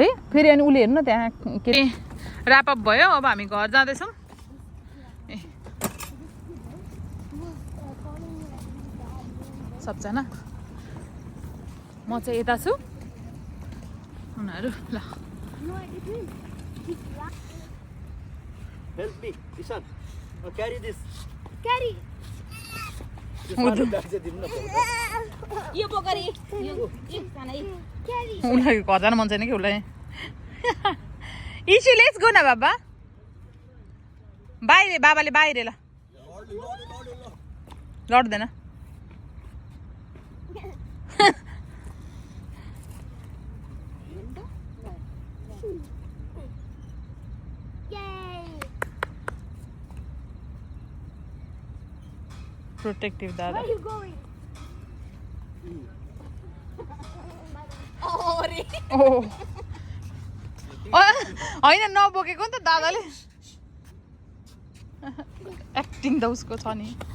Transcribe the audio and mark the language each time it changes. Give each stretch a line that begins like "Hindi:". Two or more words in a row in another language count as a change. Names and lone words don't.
Nepali: है फेरि अनि उसले हेर्नु न त्यहाँ के
English: wrap up
Nepali: भयो अब हामी घर जाँदैछौँ सबजना म चाहिँ यता छु उनीहरू ल
English: Help me, Ishan. Carry this. Carry.
Nepali: यो बोकरी यो सानै
English: Carry.
Nepali: उनीहरू घर जानु मन छैन कि उसलाई इसु
English: let's go
Nepali: न बाबा बाबाले बाहिर ल लड्दैन
English: Yay.
Nepali: प्रोटेक्टिभ दादा
English: Where are you going?
Nepali: होइन नबोकेको नि त दादाले एक्टिङ त उसको छ नि